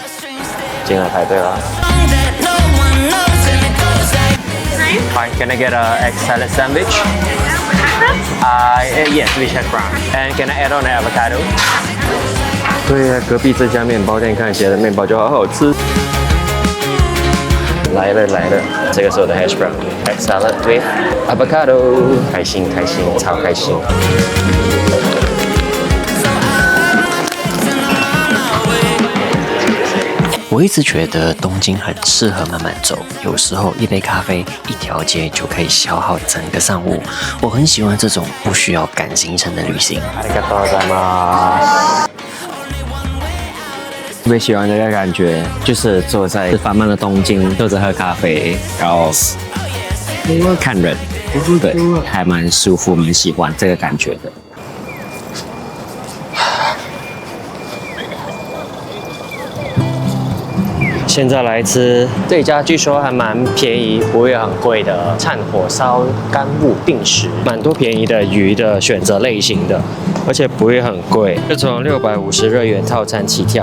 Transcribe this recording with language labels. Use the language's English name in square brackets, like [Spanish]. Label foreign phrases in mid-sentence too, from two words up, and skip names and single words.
[Chinese] 进来排队啦。 [English] Hi, can I get a egg salad sandwich? Yes, we have brown. And can I add on an avocado? [Chinese] 对呀，隔壁这家面包店看起来的面包就好好吃。来了，这个是我的 [English] hash brown egg salad with avocado， [Chinese] 开心，超开心。我一直觉得东京很适合慢慢走，有时候一杯咖啡、一条街就可以消耗整个上午。我很喜欢这种不需要赶行程的旅行。 [Japanese] ありがとうございます。 [Chinese] 特别喜欢这个感觉，就是坐在繁忙的东京，坐着喝咖啡，然后看人，对，还蛮舒服，蛮喜欢这个感觉的。现在来吃这家，据说还蛮便宜，不会很贵的炭火烧干物定食，蛮多便宜的鱼的选择类型的，而且不会很贵，就从650日元套餐起跳。